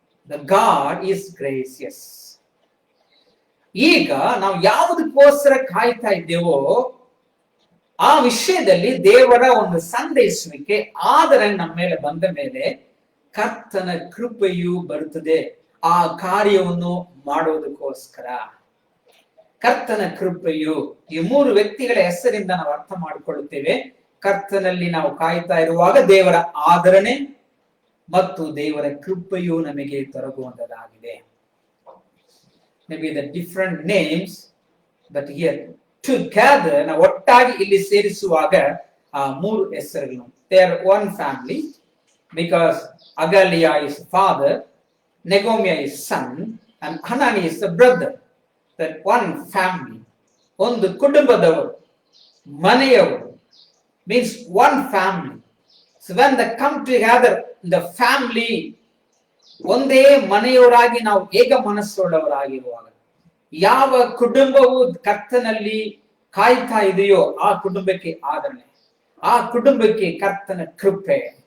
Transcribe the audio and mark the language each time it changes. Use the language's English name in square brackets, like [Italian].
[English] The God is gracious. [Kannada] ಈಗ ನಾವು ಯಾವುದಕ್ಕೋಸ್ಕರ ಕಾಯ್ತಾ ಇದ್ದೇವೋ ಆ ವಿಷಯದಲ್ಲಿ ದೇವರ ಒಂದು ಸಂದೇಶವಿಕೆ ಆದರೆ ನಮ್ಮ ಮೇಲೆ ಬಂದ ಮೇಲೆ ಕರ್ತನ ಕೃಪೆಯು ಬರುತ್ತದೆ ಆ ಕಾರ್ಯವನ್ನು ಮಾಡೋದಕ್ಕೋಸ್ಕರ. ಕರ್ತನ ಕೃಪೆಯು, ಈ 3 ವ್ಯಕ್ತಿಗಳ ಹೆಸರಿಂದ ನಾವು ಅರ್ಥ ಮಾಡಿಕೊಳ್ಳುತ್ತೇವೆ. ಕರ್ತನಲ್ಲಿ ನಾವು ಕಾಯ್ತಾ ಇರುವಾಗ ದೇವರ ಆದರಣೆ ಮತ್ತು ದೇವರ ಕೃಪೆಯು ನಮಗೆ ದೊರಕುವಂತದಾಗಿದೆ. [English] Maybe the different names, but here together [Kannada] ನಾವು ಒಟ್ಟಾಗಿ ಇಲ್ಲಿ ಸೇರಿಸುವಾಗ ಆ 3 ಹೆಸರುಗಳು, [English] they are one family because Agaliah is father, Negomiah is son, and Hanani is the brother. That one family, [Kannada] ಒಂದು ಕುಟುಂಬದವರು, ಮನೆಯವರು, [English] means one family. So when they come together, the family, [Kannada] ಒಂದೇ ಮನೆಯವರಾಗಿ ನಾವು ಏಕ ಮನಸ್ಸುಳ್ಳವರಾಗಿರುವಾಗ, ಯಾವ ಕುಟುಂಬವು ಕರ್ತನಲ್ಲಿ ಕಾಯ್ತಾ ಇದೆಯೋ ಆ ಕುಟುಂಬಕ್ಕೆ ಆದರಣೆ, ಆ ಕುಟುಂಬಕ್ಕೆ ಕರ್ತನ ಕೃಪೆ.